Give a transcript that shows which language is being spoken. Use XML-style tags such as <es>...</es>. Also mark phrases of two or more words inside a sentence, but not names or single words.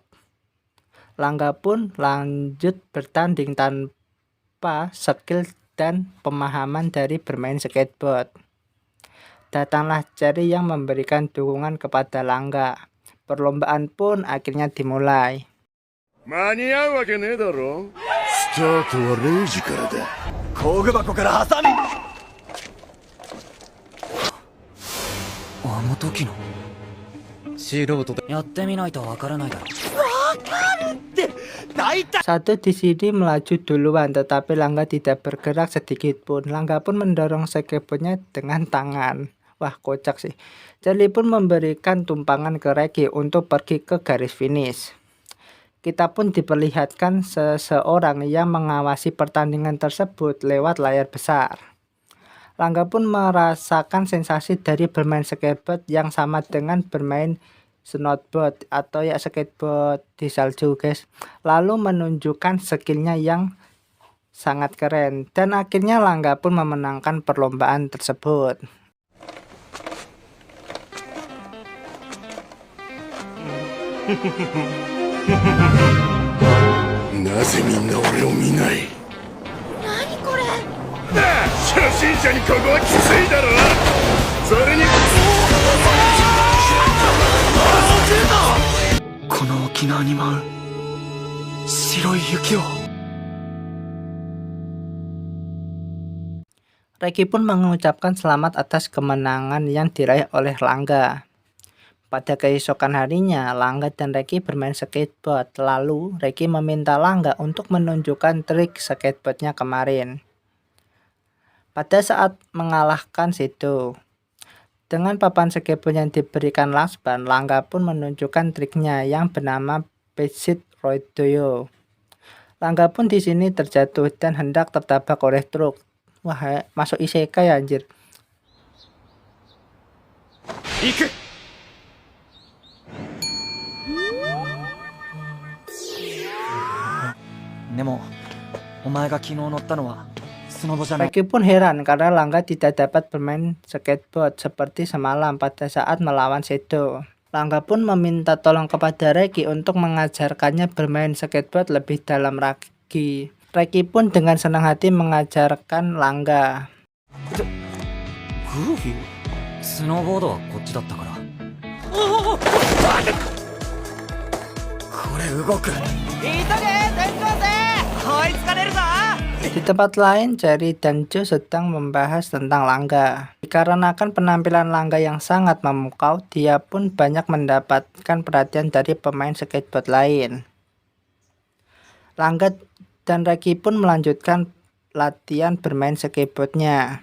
<id>Langga pun lanjut bertanding tanpa skill dan pemahaman dari bermain skateboard. Datanglah Cherry yang memberikan dukungan kepada Langga. Perlombaan pun akhirnya dimulai.</id> <ja>間に合うわけねえだろ。スタートは0時からだ。工具箱からハサミ。あの時の。素人でやってみないとわからないだろ。わかるって。大体。</ja> <id>Satu di sini melaju duluan, tetapi Langga tidak bergerak sedikit pun. Langga pun mendorong skateboardnya dengan tangan. Wah, kocak sih. Cherry pun memberikan tumpangan ke Reki untuk pergi ke garis finish. Kita pun diperlihatkan seseorang yang mengawasi pertandingan tersebut lewat layar besar. Langga pun merasakan sensasi dari bermain skateboard yang sama dengan bermain snowboard atau ya skateboard di salju guys, lalu menunjukkan skillnya yang sangat keren, dan akhirnya Langga pun memenangkan perlombaan tersebut.</id> <ja>なぜみんな俺を見ない？何これ？なあ、初心者にここはきついだろ。それにこの沖縄に舞う白い雪を。</ja> <id>Reki pun mengucapkan selamat atas kemenangan yang diraih oleh Langga. Pada keesokan harinya, Langga dan Reki bermain skateboard. Lalu, Reki meminta Langga untuk menunjukkan trik skateboardnya kemarin. Pada saat mengalahkan Seto, dengan papan skateboard yang diberikan Lasban, Langga pun menunjukkan triknya yang bernama Besit Roidoyo. Langga pun di sini terjatuh dan hendak tertabrak oleh truk. Wah, masuk isekai ya anjir.</id> <ja>行く。でもお前が昨日乗ったのはスノボじゃない。</ja> <id>Reki pun heran karena Langga tidak dapat bermain skateboard seperti semalam pada saat melawan Seto. Langga pun meminta tolong kepada Reki untuk mengajarkannya bermain skateboard lebih dalam lagi. Reki pun dengan senang hati mengajarkan Langga.</id> <ja>グーフィー？スノーボードはこっちだったから。これ動く。</ja> <id>Di tempat lain, Cherry dan Joe sedang membahas tentang Langga. Dikarenakan penampilan Langga yang sangat memukau, dia pun banyak mendapatkan perhatian dari pemain skateboard lain. Langga dan Reki pun melanjutkan latihan bermain skateboardnya.</id>